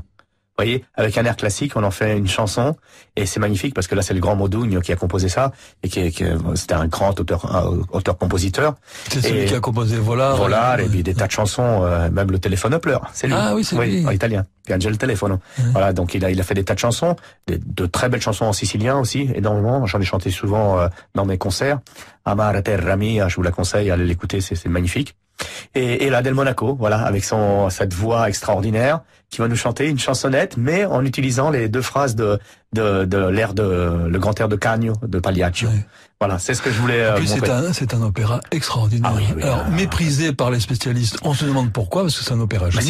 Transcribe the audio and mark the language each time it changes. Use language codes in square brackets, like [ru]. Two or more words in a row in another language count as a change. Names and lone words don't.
[fr] Vous voyez, avec un air classique, on en fait une chanson et c'est magnifique parce que là c'est le grand Modugno qui a composé ça et c'était un grand auteur-compositeur. C'est celui qui a composé Volare et puis des tas de chansons, même le téléphone pleure. C'est lui. Ah oui, c'est lui. En italien. Piange il telefono. Voilà, donc il a fait des tas de chansons, de très belles chansons en sicilien aussi, énormément. J'en ai chanté souvent dans mes concerts. Amare terra mia, je vous la conseille, allez l'écouter, c'est magnifique. Et là, Del Monaco, voilà, avec cette voix extraordinaire, qui va nous chanter une chansonnette, mais en utilisant les deux phrases de l'air le grand air de Cagno, de Pagliaccio. Ouais. Voilà, c'est ce que je voulais montrer. C'est un opéra extraordinaire. Ah oui, alors, méprisé par les spécialistes, on se demande pourquoi, parce que c'est un opéra génial.